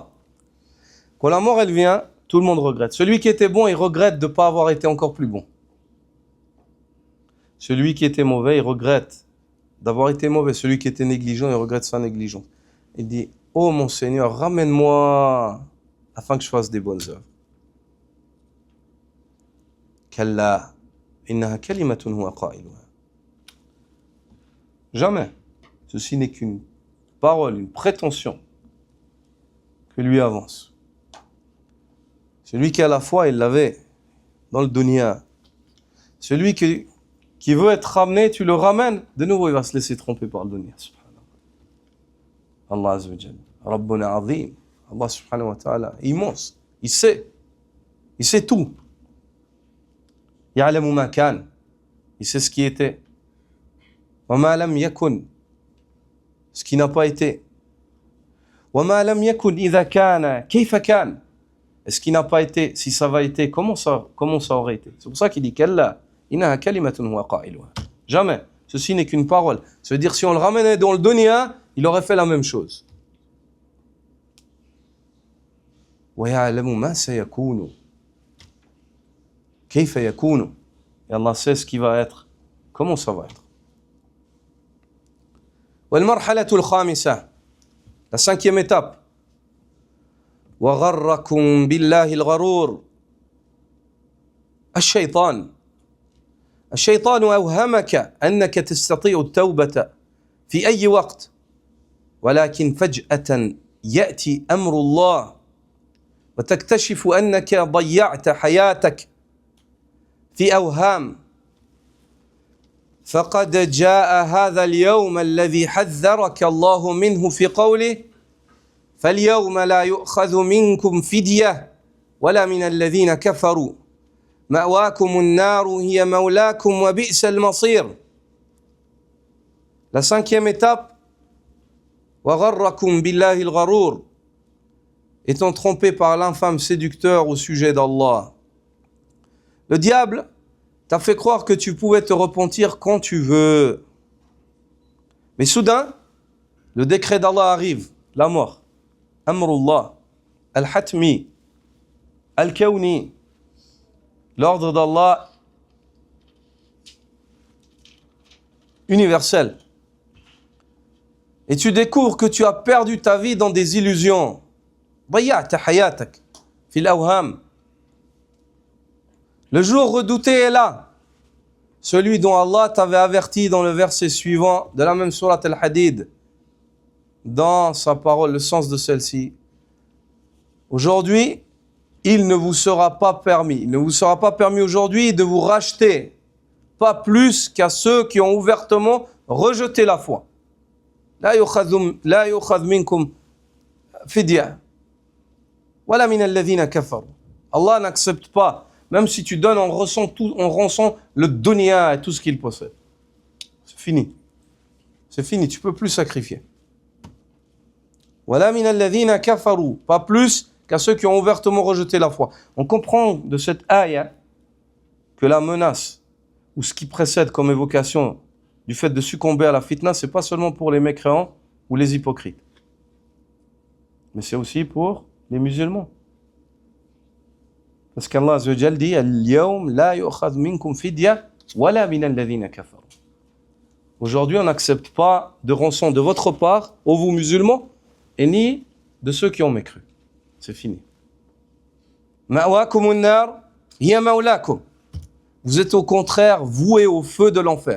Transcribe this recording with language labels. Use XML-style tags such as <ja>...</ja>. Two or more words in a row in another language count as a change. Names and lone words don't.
<fr>Quand la mort, elle vient, tout le monde regrette. Celui qui était bon, il regrette de ne pas avoir été encore plus bon. Celui qui était mauvais, il regrette d'avoir été mauvais. Celui qui était négligent, il regrette sa négligence. Il dit, oh mon Seigneur, ramène-moi afin que je fasse des bonnes œuvres.</fr> <ar>كلا إنها كلمة هو قائلها.</ar> <fr>Jamais. Ceci n'est qu'une parole, une prétention que lui avance. Celui qui a la foi, il l'avait dans le dunya. Celui qui veut être ramené, tu le ramènes, de nouveau il va se laisser tromper par le dunya.</fr> <ar>الله عز وجل. ربنا عظيم. الله سبحانه وتعالى,</ar> <fr>immense. Il sait tout.</fr> <ar>يعلم ما كان.</ar> <fr>Il sait ce qui était.</fr> <ar>وما لم يكن.</ar> <fr>Ce qui n'a pas été.</fr> <ar>وما لم يكن إذا كان، كيف كان.</ar> <fr>Et ce qui n'a pas été, si ça va été, comment ça aurait été. C'est pour ça qu'il dit</fr> <ar>كلا إنها كلمة هو قائلها.</ar> <fr>Jamais. Ceci n'est qu'une parole. Ça veut dire si on le ramenait dans le dunya, il aurait fait la même chose.</fr> <ar>ويعلم ما سيكون. كيف يكون.</ar> <fr>Et Allah sait ce qui va être. Comment ça va être.</fr> <ar>والمرحلة الخامسة,</ar> <fr>la cinquième étape.</fr> <ar>وغركم بالله الغرور. الشيطان أوهمك أنك تستطيع التوبة في أي وقت، ولكن فجأة يأتي أمر الله وتكتشف أنك ضيعت حياتك في أوهام. فقد جاء هذا اليوم الذي حذرك الله منه في قوله فاليوم لا يؤخذ منكم فدية ولا من الذين كفروا مأواكم النار هي مولاكم وبئس المصير.</ar> <fr>La cinquième étape,</fr> <ar>وغركم بالله الغرور,</ar> <fr>étant trompé par l'infâme séducteur au sujet d'Allah. Le diable t'a fait croire que tu pouvais te repentir quand tu veux. Mais soudain, le décret d'Allah arrive, la mort.</fr> <ar>أمر الله، الحتمي، الكوني,</ar> <fr>l'ordre d'Allah universel. Et tu découvres que tu as perdu ta vie dans des illusions.</fr> <ar>ضيعت حياتك في الأوهام.</ar> <fr>Le jour redouté est là, celui dont Allah t'avait averti dans le verset suivant de la même sourate Al-Hadid, dans sa parole, le sens de celle-ci. Aujourd'hui, il ne vous sera pas permis aujourd'hui de vous racheter, pas plus qu'à ceux qui ont ouvertement rejeté la foi.</fr> <ar>لا يؤخذ منكم فدية، ولا من الذين كفروا.</ar> <fr>Allah n'accepte pas. Même si tu donnes en rançon le dunya et tout ce qu'il possède. C'est fini. C'est fini, tu ne peux plus sacrifier.</fr> <ar>ولا من الذين كفروا,</ar> <fr>pas plus qu'à ceux qui ont ouvertement rejeté la foi. On comprend de cette ayah que la menace, ou ce qui précède comme évocation du fait de succomber à la fitna, c'est pas seulement pour les mécréants ou les hypocrites. Mais c'est aussi pour les musulmans. Parce qu'Allah</fr> <ar>عز وجل</ar> <fr>dit</fr> <ar>اليوم لا يؤخذ منكم فدية ولا من الذين كفروا.</ar> <fr>Aujourd'hui, on n'accepte pas de rançon de votre part, ô vous musulmans, et ni de ceux qui ont mécru. C'est fini.</fr> <ar>مأواكم النار هي مولاكم.</ar> <fr>Vous êtes au contraire voués au feu de l'enfer.</fr>